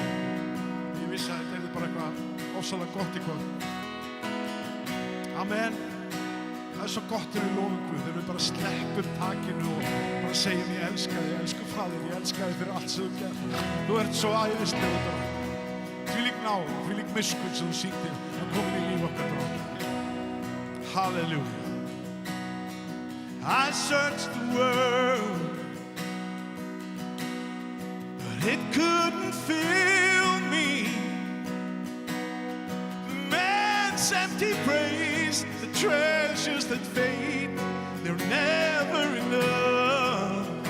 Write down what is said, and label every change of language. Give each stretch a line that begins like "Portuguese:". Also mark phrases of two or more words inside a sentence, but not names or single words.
Icelandic: Ég vissi að þetta bara eitthvað ofsalega gott í kvöld. Amen. Það svo gott þegar við lofum Guð, þegar við bara sleppum takinu og bara segjum ég elska þig, elsku Faðir, ég elska þig fyrir allt sem þú gert. Þú ert svo æðislegur bara. Þvílík náð, þvílík miskunn sem þú sýndir að koma í líf okkar bara. Hallelujah.
English: I searched the world, but it couldn't fill me. Man's empty praise, the treasures that fade, they're never enough.